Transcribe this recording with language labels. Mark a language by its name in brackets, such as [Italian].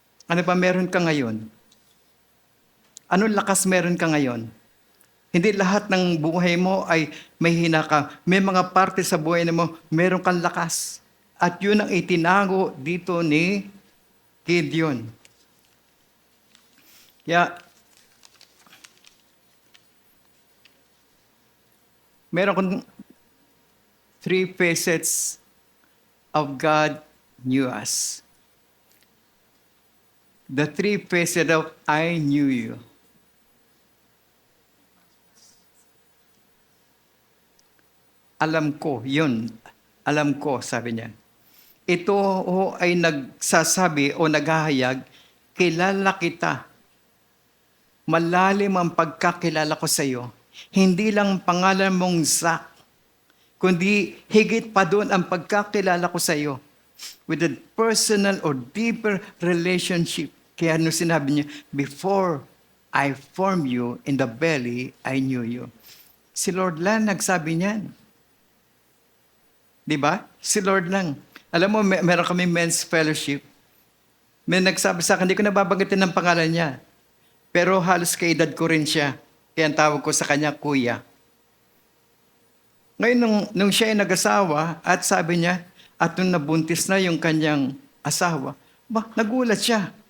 [Filipino] Ano ba meron ka ngayon? Anong lakas meron ka ngayon? Hindi lahat ng buhay mo ay may hina ka. May mga parte sa buhay mo, meron kang lakas. At yun ang itinago dito ni Gideon. Kaya, meron kong [English] 3 facets of God knew us. The 3 facets of I knew you. [Filipino] Alam ko, yun. Alam ko, sabi niya. Ito ay nagsasabi o naghahayag, kilala kita. Malalim ang pagkakilala ko sa iyo. Hindi lang pangalan mong Zach, kundi higit pa doon ang pagkakilala ko sa iyo. [English] With a personal or deeper relationship. [Filipino] Kaya ano sinabi niya, [English] before I formed you in the belly, I knew you. [Filipino] Si Lord lang nagsabi niyan. Di ba? Si Lord lang. Alam mo, meron kami men's fellowship. May nagsabi sa akin, hindi ko nababanggitin ng pangalan niya. Pero halos kaedad ko rin siya. Kaya ang tawag ko sa kanya, kuya. Ngayon, nung siya ay nag-asawa, at sabi niya, at nung nabuntis na yung kanyang asawa, nagulat siya.